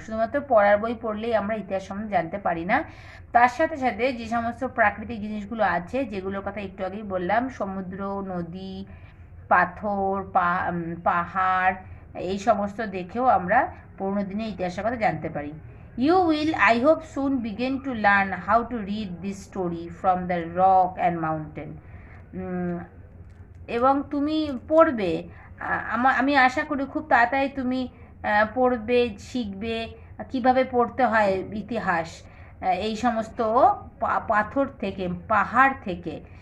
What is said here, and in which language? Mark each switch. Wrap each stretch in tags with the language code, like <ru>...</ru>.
<bn>শুধুমাত্র পড়ার বই পড়লেই আমরা ইতিহাস সম্বন্ধে জানতে পারি না, তার সাথে সাথে যে সমস্ত প্রাকৃতিক জিনিসগুলো আছে, যেগুলোর কথা একটু আগেই বললাম, সমুদ্র, নদী, পাথর, পাহাড়, এই সমস্ত দেখেও আমরা পুরনো দিনের ইতিহাসের কথা জানতে পারি।</bn> <en>You will, I hope, soon begin to learn how to read this story from the rock and mountain.</en> <bn>এবং তুমি পড়বে, আমি আশা করি খুব তাড়াতাড়ি তুমি পড়বে, শিখবে কিভাবে পড়তে হয় ইতিহাস, এই সমস্ত পাথর থেকে, পাহাড় থেকে।</bn>